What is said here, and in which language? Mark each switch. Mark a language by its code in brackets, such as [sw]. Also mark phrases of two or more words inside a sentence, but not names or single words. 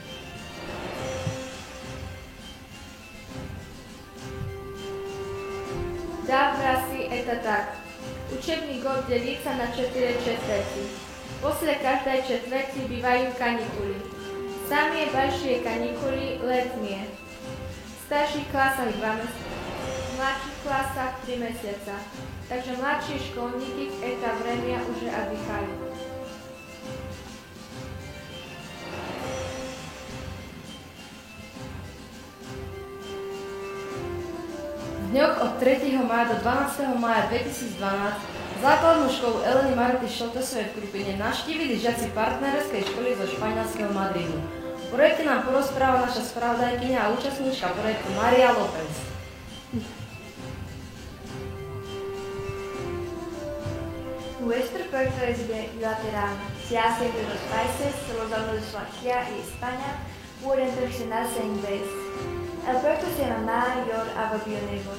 [ru] Да, в России это так. Учебный год делится на 4 четверти. После каждой четверти бывают каникулы. Самые большие каникулы летние. В старших классах 2 месяца, в младших классах 3 месяца. [sk] Takže mladší školníky [ru] v это время уже отдыхают. [sk] V dňoch od 3. mája do 12. mája 2012 základnú školu Eleny Maroty Šoltesovej v Krupine navštívili žiaci partnerskej školy zo španielského Madridu. O projekte nám porozpráva naša spravodajkyňa a účastníčka projektu Maria López. [es] Nuestro proyecto es bilateral. Se hace entre los países, los alumnos de Eslovaquia y España pueden perfeccionarse en inglés. El proyecto se llama Your Ava Bionevor.